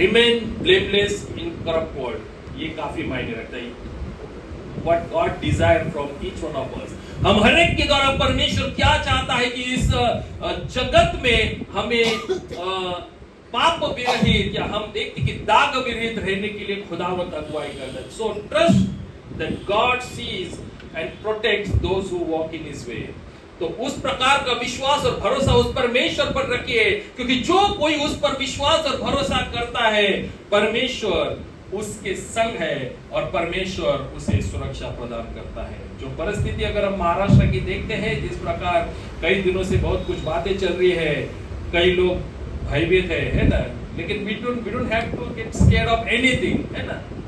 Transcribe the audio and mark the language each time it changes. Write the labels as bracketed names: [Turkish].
[English] remain blameless in corrupt world, [Hindi] ये काफी मायने रखता है। [English] What God desire from each one of us, [Hindi] हम हर एक के द्वारा परमेश्वर क्या चाहता है कि इस जगत में हमें पाप विरहित, या हम देखते कि दाग विरहित रहने के लिए खुदावंत अगुवाई करता है। [English] So trust that God sees and protects those who walk in His way. [Hindi] तो उस प्रकार का विश्वास और भरोसा उस परमेश्वर पर रखिए, क्योंकि जो कोई उस पर विश्वास और भरोसा करता है, परमेश्वर उसके संग है और परमेश्वर उसे सुरक्षा प्रदान करता है। जो परिस्थिति अगर हम महाराष्ट्र की देखते हैं, जिस प्रकार कई दिनों से बहुत कुछ बातें चल रही है, कई लोग भयभीत है ना, लेकिन [English] we don't have to get scared of anything, [Hindi] है ना।